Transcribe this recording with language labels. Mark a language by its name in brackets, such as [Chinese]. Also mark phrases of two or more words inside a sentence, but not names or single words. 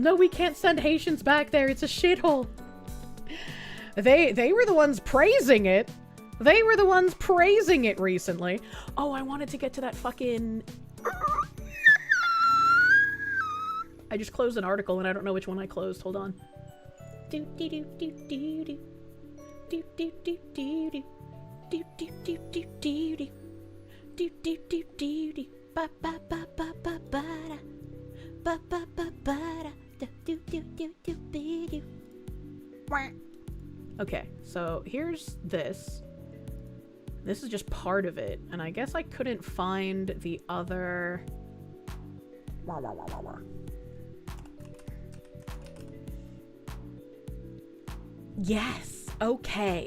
[English] No, we can't send Haitians back there. It's a shithole. They were the ones praising it. They were the ones praising it recently. Oh, I wanted to get to that fucking... I just closed an article and I don't know which one I closed. Hold on. Do do do do do do. Do do do do do. Do do do do do do. Do do do do do. Ba ba ba ba ba ba da. Ba ba ba ba da. Do do do do do do. Okay, so here's this. This is just part of it, and I guess I couldn't find the other. Yes. Okay.